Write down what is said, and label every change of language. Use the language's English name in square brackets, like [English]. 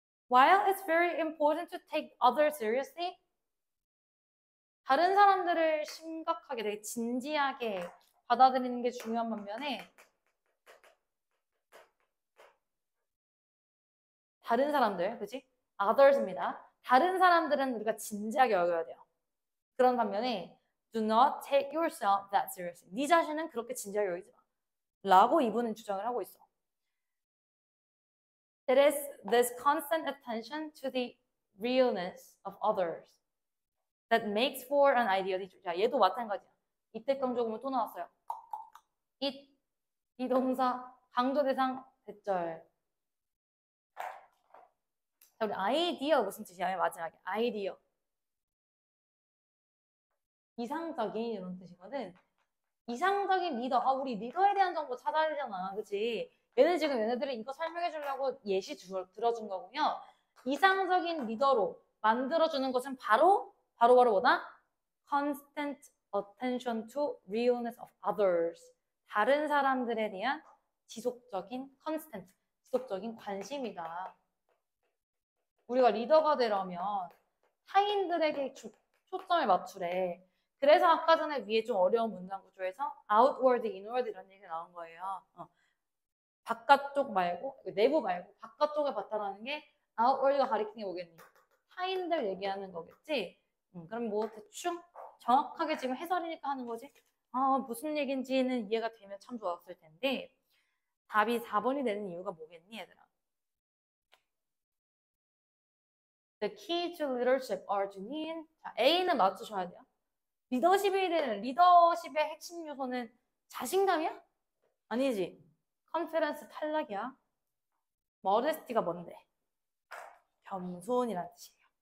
[English] While it's very important to take others seriously, [Korean] 다른 사람들을 심각하게 되게 진지하게 받아들이는 게 중요한 반면에 다른 사람들, 그치? others입니다. 다른 사람들은 우리가 진지하게 여겨야 돼요. 그런 반면에 [English] do not take yourself that seriously. [Korean] 네 자신은 그렇게 진지하게 여기지 마. 라고 이분은 주장을 하고 있어. [English] It is this constant attention to the realness of others that makes for an ideal. [Korean] 자, 얘도 마찬가지야. 이때 강조구문 또 나왔어요. it, 이 동사, 강조 대상, 대절. 자, 우리 아이디어 무슨 뜻이야? 마지막에 아이디어. 이상적인 이런 뜻이거든. 이상적인 리더. 아, 우리 리더에 대한 정보 찾아야 되잖아. 그치? 얘네들이 이거 설명해 주려고 예시 들어준 거고요. 이상적인 리더로 만들어주는 것은 바로 뭐다? [English] Constant attention to realness of others. [Korean] 다른 사람들에 대한 지속적인 관심이다. 우리가 리더가 되려면 타인들에게 초점을 맞추래. 그래서 아까 전에 위에 좀 어려운 문장 구조에서 outward, inward 이런 얘기가 나온 거예요. 바깥쪽 말고, 내부 말고 바깥쪽에 봤다라는 게 outward가 가리키는 게 뭐겠니? 타인들 얘기하는 거겠지? 그럼 뭐 대충 정확하게 지금 해설이니까 하는 거지? 아, 무슨 얘기인지는 이해가 되면 참 좋았을 텐데 답이 4번이 되는 이유가 뭐겠니, 얘들아? [English] The key to leadership are Junin. [Korean] 자, A는 맞추셔야 돼요. 리더십의 핵심 요소는 자신감이야? 아니지. 컨피던스 탈락이야. 머데스티가 뭔데? 겸손이라는 뜻이에요.